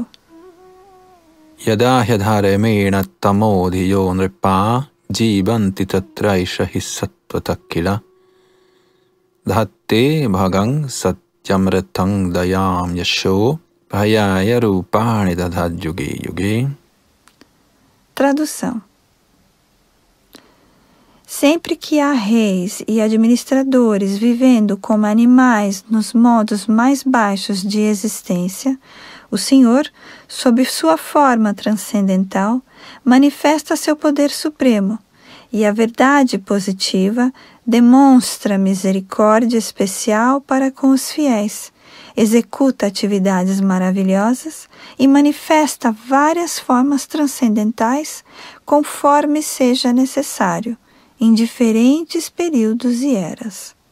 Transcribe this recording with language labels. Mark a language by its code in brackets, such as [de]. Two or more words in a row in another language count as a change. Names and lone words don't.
[sa] Yada hyadharamena tamodhiyo nripa jivanti tatraisha hissattvatakila dhatte bhagang satyamritang dayam yasho bhayaya rupani dadhad yuge yuge. [pt] Tradução. Sempre que há reis e administradores vivendo como animais nos modos mais baixos de existência, o Senhor, sob sua forma transcendental, manifesta seu poder supremo, e a verdade positiva demonstra misericórdia especial para com os fiéis, executa atividades maravilhosas e manifesta várias formas transcendentais conforme seja necessário, em diferentes períodos e eras.